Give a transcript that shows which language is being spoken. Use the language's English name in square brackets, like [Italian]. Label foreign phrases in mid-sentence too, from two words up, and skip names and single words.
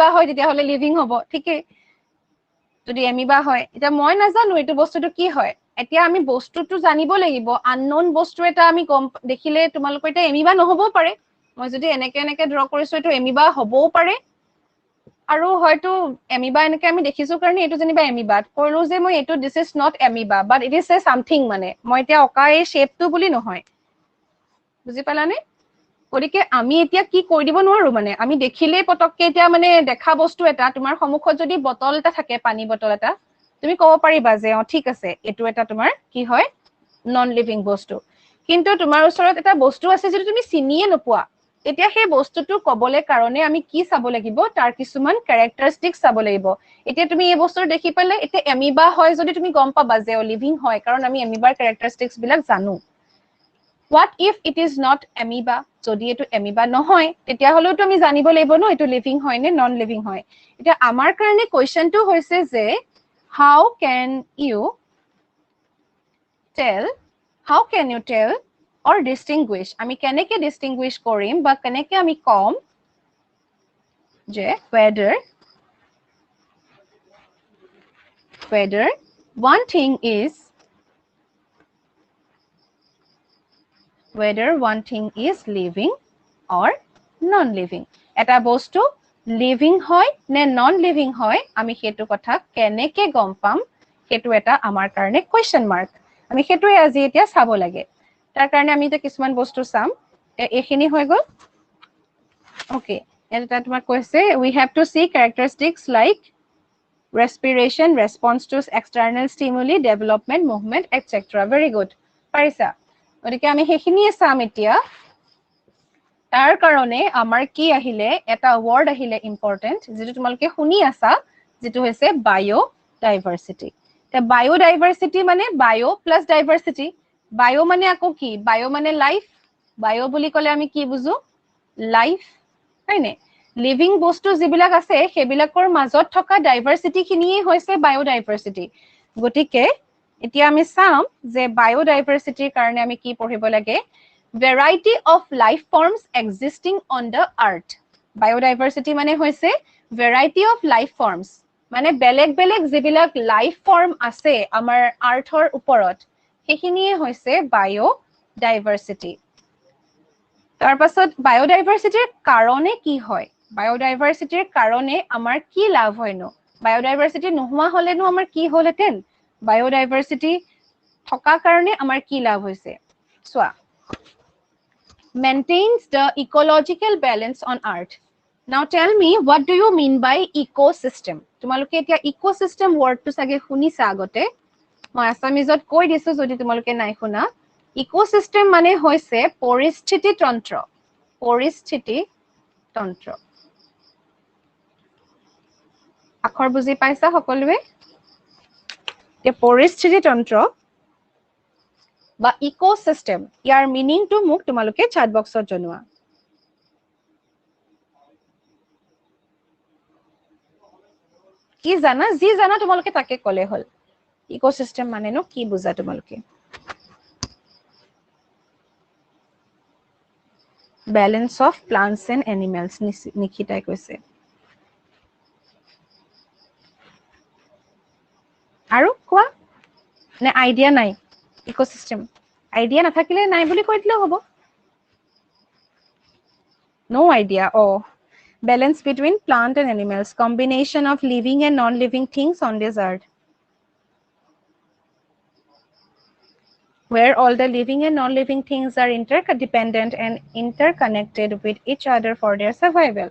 [Assamese] হয় তেতিয়া হলে লিভিং হ'ব ঠিকে যদি এমিবা হয় এটা মই নাজানো এটো বস্তুটো কি হয় এতিয়া আমি বস্তুটো জানিব লাগিব আননোন বস্তু এটা আমি কম দেখিলে তোমালোকৰ এটা এমিবা নহবও পাৰে মই যদি এনেকে ড্ৰ কৰিছো এটো এমিবা হ'বও পাৰে আৰু হয়তো এমিবা এনেকে আমি দেখিছো কাৰণে এটো যেনিবা এমিবা কইলো যে মই এটো [English] this is not amoeba but it is a something [Assamese] মানে মই এতিয়া অকা এই শেপটো বুলি নহয় বুজি পালানে গতিকে আমি এতিয়া কি কৰি দিব নোৱাৰো মানে আমি দেখিলে পটককে এতিয়া মানে দেখা বস্তু এটা তোমাৰ সন্মুখত যদি বটল এটা থাকে পানী বটল এটা তুমি ক'ব পাৰিবা যে ঠিক আছে এটো এটা তোমাৰ কি হয় [English] non living [Assamese] বস্তু কিন্তু তোমাৰ ওচৰত এটা বস্তু আছে যেটো তুমি চিনিয়ে নোপোৱা এতিয়া সেই বস্তুটো কবলে কাৰণে আমি কি চাব লাগিব তাৰ কিছুমান ক্যাৰেক্টাৰিষ্টিক্স চাব লাগিব এতিয়া তুমি এই বস্তুটো দেখি পালে এতিয়া এমিবা হয় যদি তুমি গম পাবা যে লিভিং হয় কাৰণ আমি এমিবাৰ ক্যাৰেক্টাৰিষ্টিক্স বিলাক জানো [English] What if it is not amoeba? [Assamese] যদি এটো amoeba নহয় তেতিয়া হলেও তো আমি জানিব লাগিব ন এটো লিভিং হয় নে [English] non living [Assamese] হয় এটা আমাৰ কাৰণে কোৱেশ্চনটো হৈছে যে [English] how can you tell or distinguish [Assamese] আমি কেনেকে [English] distinguish [Assamese] কৰিম বা কেনেকে আমি কম যে [English] whether one thing is whether one thing is living or non-living. [Assamese] এটা বস্তু living হয় নে non-living হয় আমি হেতু কথা কেনেকে গম পাম হেতু এটা আমাৰ কাৰণে [English] question mark [Assamese] আমি হেতুৱে আজি এতিয়া চাব লাগে তাৰ কাৰণে আমি এটা কিছুমান বস্তু চাম এখিনি হৈ গল okay এটা তোমাক কৈছে [English] we have to see characteristics like respiration response to external stimuli development movement etc very good [Assamese] পাৰিছা গতিকে আমি হেখিনিয়ে চাম এতিয়া তাৰ কাৰণে আমাৰ কি আহিলে এটা ওয়ার্ড আহিলে ইম্পৰ্টেন্ট যেটো তোমালকে শুনি আছা যেটো হৈছে বায়োডাইভাৰ্সিটি তে বায়োডাইভাৰ্সিটি মানে [English] bio plus diversity [Assamese] বায়ো মানে আকৌ কি বায়ো মানে লাইফ বায়ো বুলি কলে আমি কি বুজো লাইফ হয়নে লিভিং বস্তু যিবিলাক আছে হেবিলাকৰ মাজত থকা ডাইভাৰ্সিটি খিনিয়ে হৈছে বায়োডাইভাৰ্সিটি গতিকে এতিয়া আমি চাম যে বায়োডাইভাৰ্সিটিৰ কাৰণে আমি কি পঢ়িব লাগে [English] variety of life forms existing on the earth biodiversity [Assamese] মানে হৈছে [English] variety of life forms [Assamese] মানে বেলেগ বেলেগ যিবিলাক [English] life form আছে [Assamese] আমাৰ আৰ্থৰ ওপৰত হেখিনিয়ে হৈছে বায়োডাইভাৰ্সিটি তাৰ পাছত বায়োডাইভাৰ্সিটিৰ কাৰণে কি হয় বায়োডাইভাৰ্সিটিৰ কাৰণে আমাৰ কি লাভ হয়নো বায়োডাইভাৰ্সিটি নোহোৱা হলেনো আমাৰ কি হলহেতেন বায়োডাইভাৰ্সিটি থকা কাৰণে আমাৰ কি লাভ হৈছে চোৱা [English] maintains the ecological balance on earth now tell me what do you mean by ecosystem [Assamese] তোমালোকে এতিয়া ecosystem word to sage শুনিছা আগতে মই আসামিজত কৈ দিছো যদি তোমালোকে নাই শুনা ecosystem মানে হৈছে পৰিস্থিতি তন্ত্ৰ আখৰ বুজি পাইছা সকলোৱে তে পৰিস্থিতি তন্ত্ৰ বা ecosystem ইয়াৰ meaning to মোক তোমালোকে chat boxত জনোৱা কি জানা যি জানা তোমালোকে তাকে কলে হল ইকোসিস্টেম মানে নো কি বুজা তোমালোকে [English] balance of plants and animals [Assamese] নিখিতাই কৈছে আৰু কোৱা নে আইডিয়া নাই ইকোসিস্টেম আইডিয়া নাথাকিলে নাই বুলি কৈ দিলে হ'ব [English] no idea oh balance between plant and animals combination of living and non-living things on this earth where all the living and non-living things are interdependent and interconnected with each other for their survival.